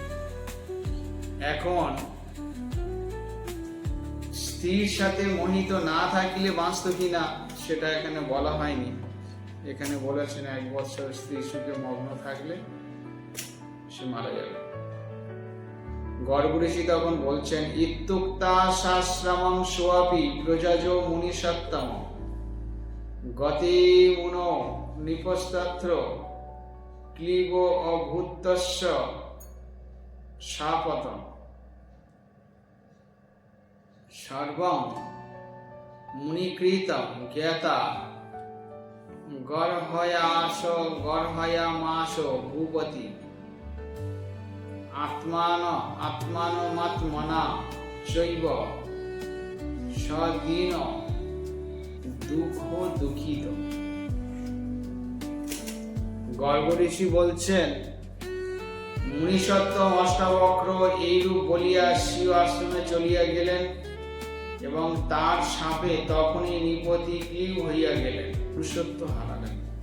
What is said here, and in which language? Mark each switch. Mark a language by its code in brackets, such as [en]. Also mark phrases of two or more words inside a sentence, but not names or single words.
[bn] এখন স্ত্রীর সাথে মোহিত না থাকলে বাঁচত কিনা সেটা এখানে বলা হয়নি। এখানে বলেছেন 1 বৎসর স্ত্রী সুখে মগ্ন থাকলে সে মারা যাবে। গর্গ ঋষি তখন বলছেন, [sa] ইত্যুক্তা শাস্ত্রামং সোয়াপি প্রজাজ মুনি সত্তম গতি মুনো নিপস্তত্র ক্লীব অভূতস্য শাপতম সর্বং মুনিকৃতম জ্ঞাতা গর্হয়ামাস ভূপতি আত্মানমাত্মনা চৈব সদীন দুঃখ দুঃখিত। [bn] গর্গ ঋষি বলছেন, মুনিসত্তম অষ্টাবক্র এইরূপ বলিয়া শিব আশ্রমে চলিয়া গেলেন এবং তার সাপে তখনই নিপতি ক্লীব হইয়া গেলেন, পুরুষত্ব হারালেন।